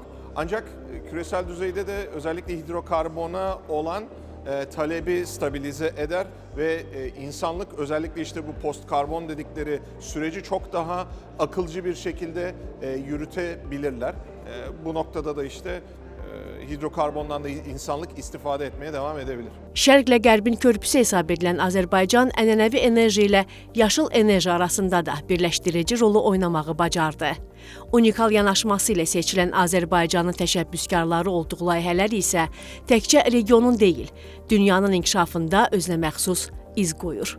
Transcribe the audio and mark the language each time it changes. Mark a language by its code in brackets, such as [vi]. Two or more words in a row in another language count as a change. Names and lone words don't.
[tr] Ancak küresel düzeyde de özellikle hidrokarbona olan talebi stabilize eder. ve insanlık özellikle işte bu post karbon dedikleri süreci çok daha akılcı bir şekilde yürütebilirler. Bu noktada da işte hidrokarbondan da insanlık istifade etmeye devam edebilir. [az] Şərqlə Qərbin körpüsü hesab edilən Azərbaycan ənənəvi enerji ilə yaşıl enerji arasında da birləşdirici rolu oynamağı bacardı. Unikal yanaşması ilə seçilən Azərbaycanın təşəbbüskarları olduğu layihələr isə təkcə regionun deyil, dünyanın inkişafında özünə məxsus iz qoyur.